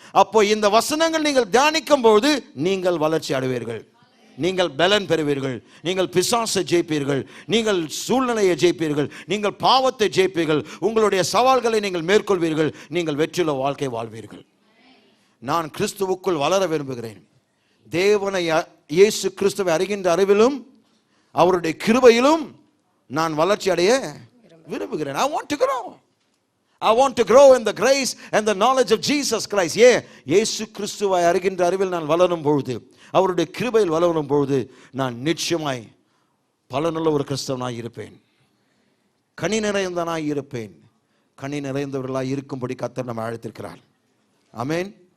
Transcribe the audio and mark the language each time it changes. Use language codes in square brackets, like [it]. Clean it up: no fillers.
[ta] அப்போ இந்த வசனங்கள் நீங்கள் தியானிக்கும் போது நீங்கள் வளர்ச்சி அடைவீர்கள், நீங்கள் பலன் பெறுவீர்கள், நீங்கள் பிசாசை ஜெயிப்பீர்கள், நீங்கள் சூழ்நிலையை ஜெயிப்பீர்கள், நீங்கள் பாவத்தை ஜெயிப்பீர்கள், உங்களுடைய சவால்களை நீங்கள் மேற்கொள்வீர்கள், நீங்கள் வெற்றியுள்ள வாழ்க்கை வாழ்வீர்கள். நான் கிறிஸ்துவுக்குள் வளர விரும்புகிறேன். தேவனை, இயேசு கிறிஸ்துவை அறிகின்ற அறிவிலும் அவருடைய கிருபையிலும் நான் வளர்ச்சி அடைய விரும்புகிறேன். [en] I want to grow. I want to grow in the grace and the knowledge of Jesus Christ. [ta] இயேசு கிறிஸ்துவை அறிகின்ற அறிவில் நான் வளரும் பொழுது, அவருடைய கிருபையில் வளரும் பொழுது, நான் நிச்சயமாய் பலனுள்ள ஒரு கிறிஸ்தவனாய் இருப்பேன், கனி நிறைந்தவனாய் இருப்பேன். கனி நிறைந்தவர்களாய் இருக்கும்படி கர்த்தர் நம்மை அழைத்திருக்கிறார். ஆமென்.